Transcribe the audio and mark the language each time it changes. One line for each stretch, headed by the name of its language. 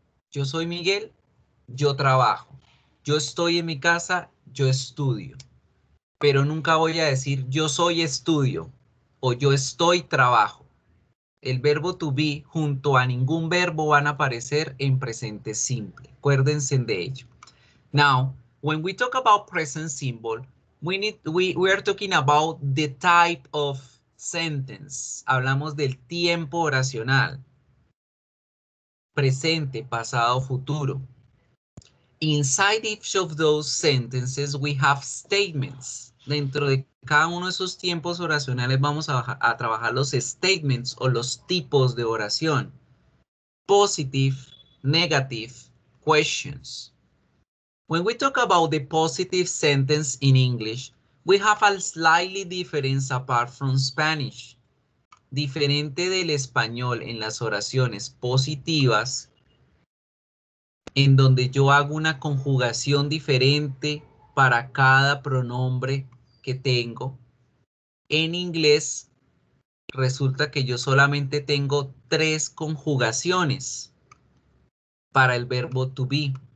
Spanish: Yo soy Miguel, yo trabajo. Yo estoy en mi casa, yo estudio. Pero nunca voy a decir yo soy estudio o yo estoy trabajo. El verbo to be junto a ningún verbo van a aparecer en presente simple. Acuérdense de ello.
English: Now, when we talk about present simple, we are talking about the type of sentence.
Spanish: Hablamos del tiempo oracional. Presente, pasado, futuro.
English: Inside each of those sentences, we have statements.
Spanish: Dentro de cada uno de esos tiempos oracionales vamos a trabajar los statements o los tipos de oración.
English: Positive, negative, questions. When we talk about the positive sentence in English, we have a slightly difference apart from Spanish.
Spanish: Diferente del español en las oraciones positivas, en donde yo hago una conjugación diferente para cada pronombre que tengo. En inglés resulta que yo solamente tengo 3 conjugaciones para el verbo to be.